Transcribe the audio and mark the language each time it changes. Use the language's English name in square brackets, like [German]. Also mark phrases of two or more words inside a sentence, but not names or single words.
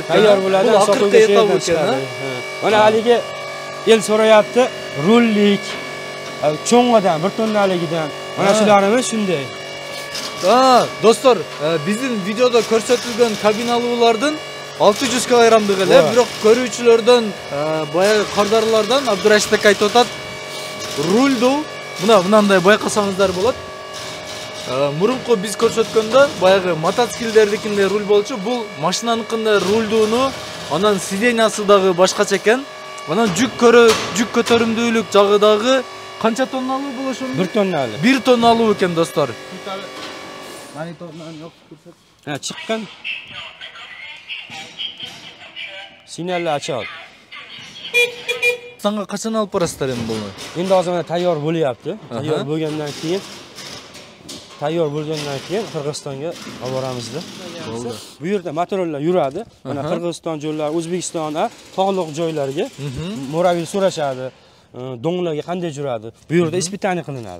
[Uzbek] Tayyor bo'ladi, [Kyrgyz] бул акыркы этап экен, [Uzbek] Mana haligi el so'rayapti, rullik, cho'ng'idan, 1 tonnaligidan. Mana shularimiz shunday. [Kyrgyz] Достор, биздин видеодо көрсөтүлгөн кабиналуулардын 600 килограммдыгы эле, бирок көрүүчүлөрдөн, баягы кардарлардан Абдырашид ака айтып атат, рульду мынандай байкасаңыздар болот. Мурунку биз көрсөткөндө баягы мотоциклдердикинде руль болчу, бул машинаныкында рульдууну, анан сиденьясы дагы башкача экен. Анан жүк көтөрүмдүүлүк жагы дагы канча тонналуу болушу? [Uzbek] 1 tonnali. [Kyrgyz] 1 тонналуу экен, достор. [Uzbek] Ha, chiqqan. Signallar ochadi. [Kyrgyz] Сanga качан алып барасыздар эми буну? [Uzbek] Endi hozir mana tayyor bo'lyapti. Tayyor bo'lgandan Qirg'izistonga olib boramizda. Bo'ldi. Bu yerda materiallar yuradi. Mana Qirg'iziston joylari, O'zbekiston, tog'liq joylarga moraviy so'rashadi. Do'nglarga qanday yuradi? Bu yerda ispitani qilinadi.